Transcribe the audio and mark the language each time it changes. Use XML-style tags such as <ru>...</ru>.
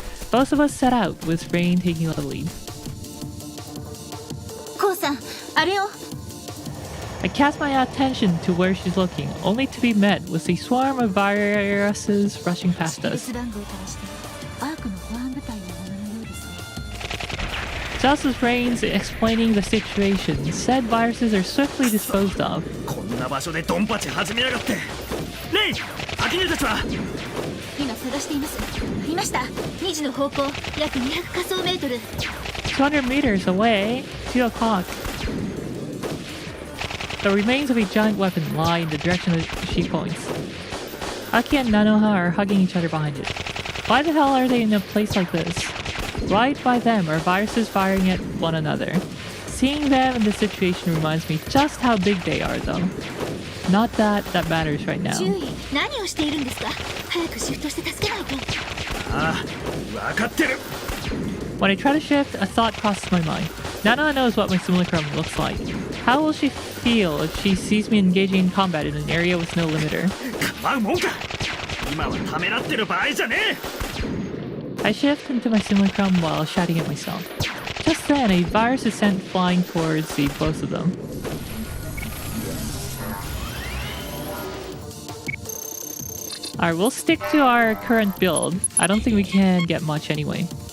<en>Both of us set out, with Rain taking the lead.</en> <ja>コウさん、あれを。</ja> <en>I cast my attention to where she's looking, only to be met with a swarm of viruses rushing past us.</en> <ja>番号からしてアークの保安部隊のもののようですね。</ja> <en>Just as Rain's explaining the situation, said viruses are swiftly disposed of.</en> <ja>こんな場所でドンパチ始めやがって。レイ、アキネルたちは。今探しています。いました。 2時の方向、約200仮想メートル。</ja> <en>200 meters away, 2 o'clock. The remains of a giant weapon lie in the direction that she points. Aki and Nanoha are hugging each other behind it. Why the hell are they in a place like this? Right by them are viruses firing at one another. Seeing them in this situation reminds me just how big they are, though. Not that matters right now.</en> <ja>注意、何をしているんですか。早くシフトして助けないと。ああ、分かってる。</ja> <en>When I try to shift, a thought crosses my mind. Nanoha knows what my simulacrum looks like. How will she feel if she sees me engaging in combat in an area with no limiter?</en> <ja>構うもんか。今はためらってる場合じゃねえ。</ja> <en>I shift into my simulacrum while shouting at myself. Just then, a virus is sent flying towards the both of them. Alright, we'll stick to our current build. I don't think we can get much anyway.</en>